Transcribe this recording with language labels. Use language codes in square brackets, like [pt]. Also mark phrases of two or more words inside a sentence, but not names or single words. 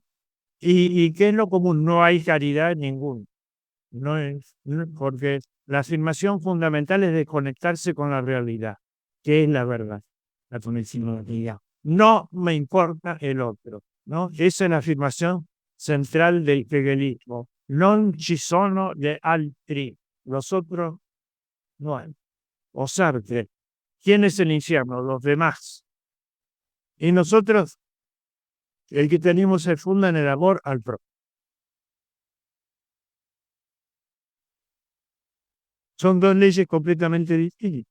[es] ¿Y qué es lo común? No hay caridad ninguna. Porque la afirmación fundamental es desconectarse con la realidad, que es la verdad. La conexión. No me importa el otro, ¿no? Esa es la afirmación central del hegelismo. [it] Non ci sono gli altri. [es] Los otros no hay. O Sartre. ¿Quién es el infierno? Los demás. Y nosotros, el que tenemos se funda en el amor al prójimo. Son dos leyes completamente distintas.